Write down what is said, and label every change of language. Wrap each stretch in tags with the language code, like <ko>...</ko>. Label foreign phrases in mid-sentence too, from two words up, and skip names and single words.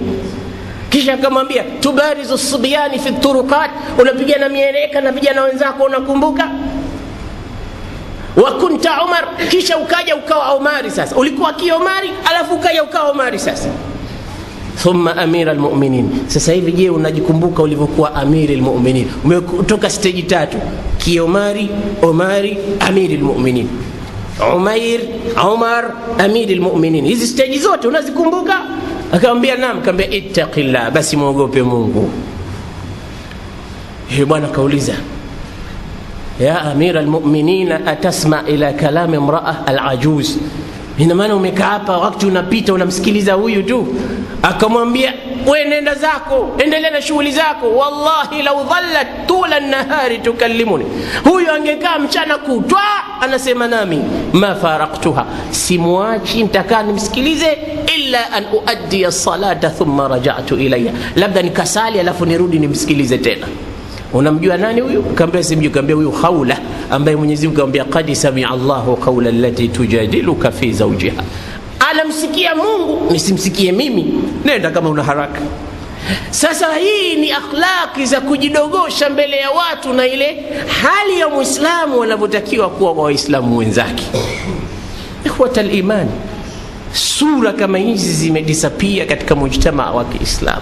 <sw>Kisha akamwambia</sw> <ar>tubarizu subyani fi turuqat,</ar> <sw>unapigana mieleka na vijana wenzako, unakumbuka?</sw> <ar>Wa kunta</ar> <sw>Umar, kisha ukaja ukawa Umari. Sasa ulikuwa ki Umari alafu ukaja ukawa Umari sasa.</sw> <ar>Thumma Amir al-Mu'minin.</ar> <sw>Sasa hivi je, unajikumbuka ulivyokuwa Amir al-Mu'minin? Umetoka stage 3, ki Umari, Amir al-Mu'minin. Umair, Umar, Amir al-Mu'minin. Hizi stage zote unazikumbuka? Akamwambia naam. Akamwambia ittaqillah, basi muogope Mungu. Yeye bwana kauliza,</sw> <ar>ya Amir al-Mu'minin, atasma ila kalam imra'a al-ajuz?</ar> <sw>Ina maana umekaa hapa wakati unapita unamsikiliza huyu tu? Akamwambia wewe nenda zako, endelea na shughuli zako.</sw> <ar>Wallahi law dhallat tula an-nahari tukallimuni,</ar> <sw>huyu angekaa mchana kutwa anasema nami</sw> <ar>ma faraqtuha,</ar> <sw>simwachi, nitakaa nimsikilize,</sw> <ar>illa an uaddi as-salata thumma raja'tu ilayya,</ar> <sw>labda nikasali alafu nirudi nimsikilize tena. Unamjua nani huyu? Kaambia simjui. Kaambia huyu Khawla, ambaye Mwenyezi Mungu kaambia</sw> <ar>qad sami'a Allahu qawla allati tujadiluka fi zawjiha.</ar> <sw>Anamsikia Mungu, nisimsikie mimi? Nenda kama una haraka. Sasa hii ni akhlaqi za kujidogosha mbele ya watu, na ile hali ya Muislamu wanavyotakiwa kuwa kwa Waislamu wenzake.</sw> <ar>Ikhwatal iman,</ar> <sw>sura kama hizi zimedisapia katika mujtamaa wa Kiislamu.</sw>